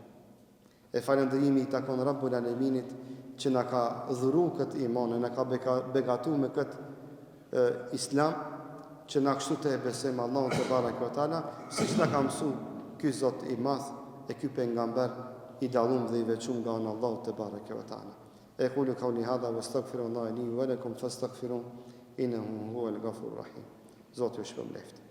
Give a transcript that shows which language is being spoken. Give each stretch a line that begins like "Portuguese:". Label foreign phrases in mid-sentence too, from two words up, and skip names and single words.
Albanian: E falënderimi i takon Rabbul Alaminit që na ka dhuru këtë iman, na ka begatu me këtë islam, që na kështu të e besojmë Allahun
Arabic: تبارك وتعالى,
Albanian: siç na ka mësuar ky Zot i madh e ky pejgamber i dallum dhe i veçuar nga Allahu
Arabic: تبارك وتعالى. أقول قولي هذا وأستغفر الله لي ولكم فاستغفروه إنه هو الغفور الرحيم.
Albanian: Zoti ju shpëlbeft.